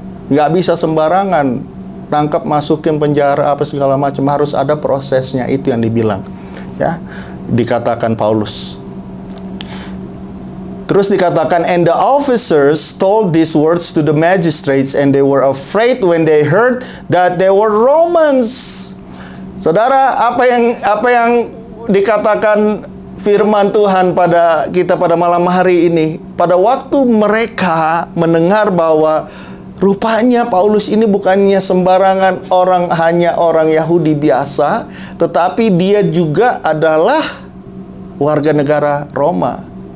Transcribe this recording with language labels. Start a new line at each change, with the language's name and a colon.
Indonesian: Nggak bisa sembarangan tangkap, masukin penjara apa segala macam, harus ada prosesnya, itu yang dibilang. Ya, dikatakan Paulus. Terus dikatakan,
English: and the officers told these words to the magistrates, and they were afraid when they heard that they were Romans.
Indonesian: Saudara, apa yang dikatakan firman Tuhan pada kita pada malam hari ini, pada waktu mereka mendengar bahwa rupanya Paulus ini bukannya sembarangan orang, hanya orang Yahudi biasa, tetapi dia juga adalah warga negara Roma.